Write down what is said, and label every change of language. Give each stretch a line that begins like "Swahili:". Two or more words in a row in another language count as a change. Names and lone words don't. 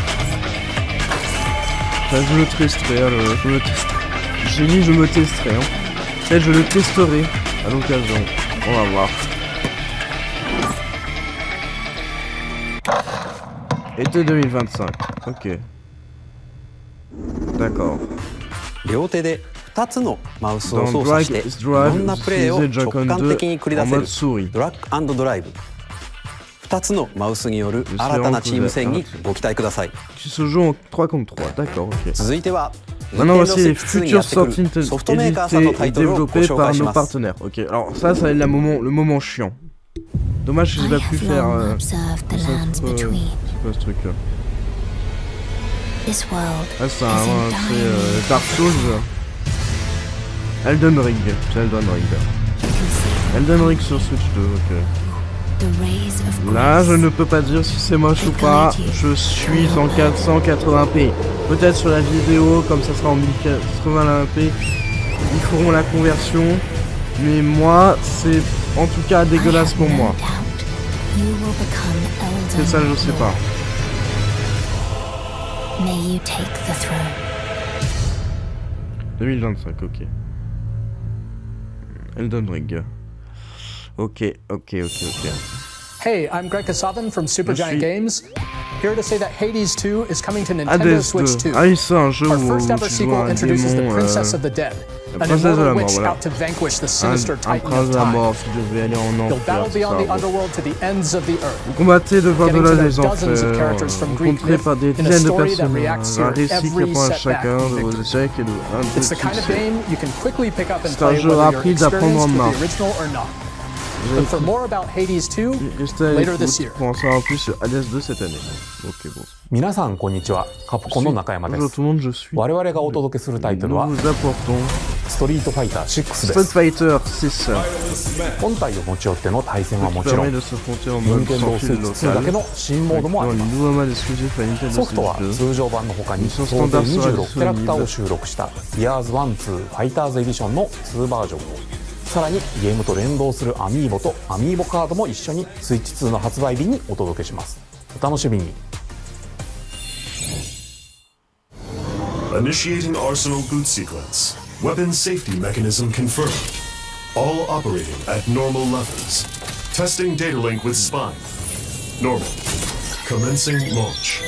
French: Ça, je le testerai, je me testerai. J'ai dit je me testerai. Hein. Peut-être je le testerai à l'occasion. On va voir. Été 2025. Ok. D'accord.
Japanese: 両手で2つのマウスを
French: Dans
Japanese: 操作して
French: Drag X
Japanese: いろん
French: Drive,
Japanese: なプレーを
French: utilisez
Japanese: 直
French: Joy-Con
Japanese: 感
French: 2
Japanese: 的に繰り出
French: en
Japanese: せ
French: mode
Japanese: る
French: souris.
Japanese: ドラッグ&ドライブ。2つのマウスによる新たなチーム戦にご期待ください。
French: Qui se joue en 3 contre 3. D'accord, ok.
Japanese: 続いては
French: Maintenant
Japanese: Nintendo
French: voici les
Japanese: Switch 2にや
French: futures
Japanese: ってく
French: sorties
Japanese: るソフトメーカーさんのタ
French: éditées
Japanese: イ
French: et
Japanese: トルをご
French: développées
Japanese: 紹
French: par
Japanese: 介し
French: nos
Japanese: ます。
French: partenaires. Ok, alors ça va être le moment chiant. Dommage que j'ai pas pu faire c'est quoi ce truc là? Ah c'est Dark Souls. Elden Ring, c'est Elden Ring. Elden Ring sur Switch 2, ok. Là, je ne peux pas dire si c'est moche ou pas. Je suis en 480p. Peut-être sur la vidéo, comme ça sera en 1080p, ils feront la conversion. Mais moi, c'est en tout cas dégueulasse pour moi. C'est ça, je sais pas.
English: May you take the throne.
French: 2025, ok. Elden Ring. Ok.
English: Hey, I'm Greg Kasavin from Supergiant Games. Here to say that Hades 2 is coming to Nintendo
French: Hades
English: Switch 2.
French: 2. Ah, c'est un jeu
English: Our
French: où
English: first ever
French: tu joues
English: sequel
French: un
English: introduces the
French: démon,
English: Princess of the Dead,
French: la
English: an
French: princesse de la
English: immortal
French: mort,
English: witch
French: voilà.
English: out to vanquish the sinister
French: Un
English: titan
French: prince
English: of
French: de la
English: time.
French: mort qui devait aller en
English: You'll
French: enfer,
English: battle
French: c'est
English: beyond the
French: ça.
English: underworld to the ends of the earth.
French: Vous combattez devant
English: Getting
French: de
English: to
French: là
English: know
French: les
English: dozens of
French: enfers,
English: characters from Greek
French: rencontrés
English: myth
French: par des
English: in a
French: dizaines de
English: story that reacts
French: personnages,
English: to
French: un
English: your
French: récit qui
English: every
French: répond à
English: setback
French: chacun
English: and
French: de vos
English: victory.
French: échecs et de
English: It's the kind of
French: succès.
English: game you can quickly pick up and
French: C'est un
English: play
French: jeu
English: whether you're
French: rapide à prendre en
English: experienced
French: main.
English: with the original or not. Look for more about Hades 2
French: Restez à
English: later this
French: l'écoute
English: year.
French: pour en savoir plus sur Hades 2 cette année. Ok, bon.
Japanese: 皆さんこんにちは。カプコンの中山で
French: Bonjour
Japanese: す。
French: tout le monde, je suis.
Japanese: 我々がお届けするタイトル
French: Nous
Japanese: は
French: vous apportons
Japanese: ストリートファイター6
French: Street
Japanese: です。
French: Fighter 6.
Japanese: 本体を持ち寄っての対戦はも
French: Qui
Japanese: ちろ
French: permet
Japanese: ん、
French: de s'affronter en
Japanese: 任
French: mode
Japanese: 天堂
French: sans
Japanese: スイ
French: fil
Japanese: ッチ2だ
French: local.
Japanese: けの新モードもあ
French: Dans
Japanese: り
French: les
Japanese: ます。
French: nouveaux modes exclusifs à Nintendo
Japanese: ソフトは
French: Switch 2.
Japanese: 通常版の他に総勢スタンダード 26キャラクターを収録した「Years 1、2 Fighters Edition」の2バージョンを、さらにゲームと連動するアミーボとアミーボカードも一緒にスイッチ2の発売日にお届けします。 お楽しみに。
English: Initiating Arsenal boot sequence. Weapon safety mechanism confirmed. All operating at normal levels. Testing data link with spine. Normal. Commencing launch.